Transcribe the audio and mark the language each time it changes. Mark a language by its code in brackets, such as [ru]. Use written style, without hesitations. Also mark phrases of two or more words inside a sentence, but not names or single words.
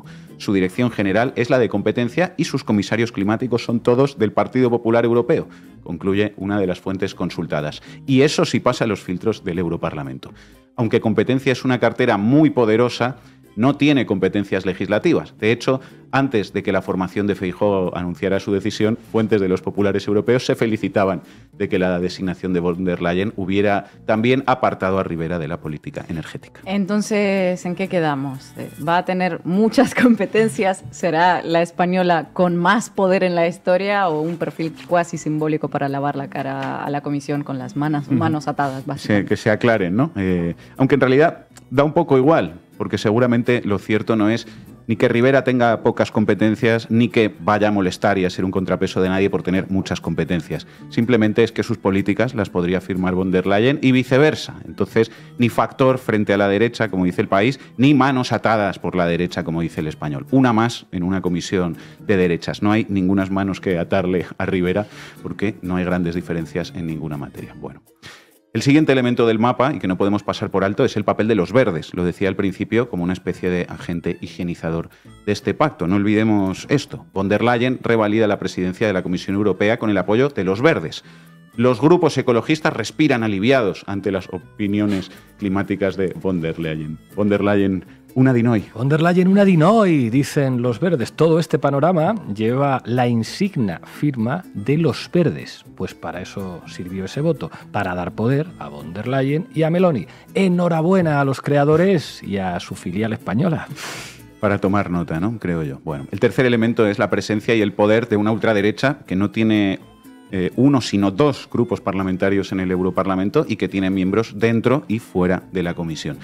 [es] Su dirección general es la de competencia y sus comisarios climáticos son todos del Partido Popular Europeo, concluye una de las fuentes consultadas. Y eso sí pasa los filtros del Europarlamento. Aunque competencia es una cartera muy poderosa, no tiene competencias legislativas. De hecho, antes de que la formación de Feijóo anunciara su decisión, fuentes de los populares europeos se felicitaban de que la designación de von der Leyen hubiera también apartado a Rivera de la política energética. Entonces, ¿en qué quedamos? ¿Va a tener muchas competencias? ¿Será la española con más poder en la historia o un perfil cuasi simbólico para lavar la cara a la Comisión con las manos atadas, básicamente? Sí, que se aclaren, ¿no? Aunque en realidad da un poco igual, porque seguramente lo cierto no es ni que Rivera tenga pocas competencias, ni que vaya a molestar y a ser un contrapeso de nadie por tener muchas competencias. Simplemente es que sus políticas las podría firmar von der Leyen y viceversa. Entonces, ni factor frente a la derecha, como dice El País, ni manos atadas por la derecha, como dice El Español. Una más en una comisión de derechas. No hay ningunas manos que atarle a Rivera porque no hay grandes diferencias en ninguna materia. Bueno. El siguiente elemento del mapa, y que no podemos pasar por alto, es el papel de los verdes. Lo decía al principio como una especie de agente higienizador de este pacto. No olvidemos esto. Von der Leyen revalida la presidencia de la Comisión Europea con el apoyo de los verdes. Los grupos ecologistas respiran aliviados ante las opiniones climáticas de von der Leyen. Von der Leyen, una Dinoi. Von der Leyen, una Dinoi, dicen los verdes. Todo este panorama lleva la insignia firma de los verdes. Pues para eso sirvió ese voto, para dar poder a von der Leyen y a Meloni. Enhorabuena a los creadores y a su filial española. Para tomar nota, ¿no? Creo yo. Bueno, el tercer elemento es la presencia y el poder de una ultraderecha que no tiene uno, sino dos grupos parlamentarios en el Europarlamento y que tienen miembros dentro y fuera de la Comisión.